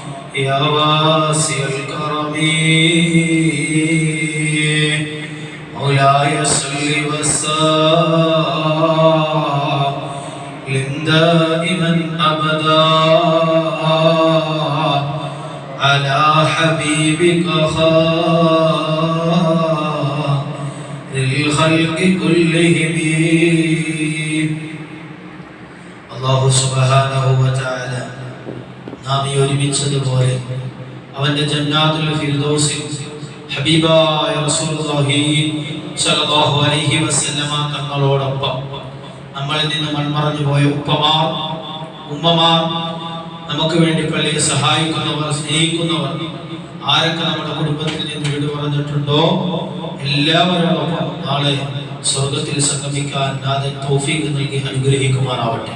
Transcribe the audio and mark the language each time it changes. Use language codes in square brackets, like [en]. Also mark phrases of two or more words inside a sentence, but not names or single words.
[ar] يا واسع الكرم مولاي صل وسلم دائما أبدا على حبيبك خير الخلق كلهم. الله سبحانه وتعالى [ml] നാം ഒരുമിച്ചതുപോലെ അവന്റെ ജന്നാത്തുൽ ഫിർദൗസിൽ ഹബീബായ [ar] رسول الله صلى الله عليه وسلم [ml] തങ്ങളോടൊപ്പം നമ്മളിൽ നിന്ന് മൺമറഞ്ഞു പോയ ഉപ്പമാർ, ഉമ്മമാർ, നമുക്ക് വേണ്ടി പള്ളിയെ സഹായിക്കുന്നവർ, സ്നേഹിക്കുന്നവർ, ആരൊക്കെ നമ്മുടെ കുടുംബത്തിൽ നിന്ന് വീട് പറഞ്ഞിട്ടുണ്ടോ എല്ലാവരോടൊപ്പം നാളെ സ്വർഗത്തിൽ സംഗമിക്കാൻ നാഥൻ തൗഫീഖ് നൽകി അനുഗ്രഹിക്കുമാറാവട്ടെ.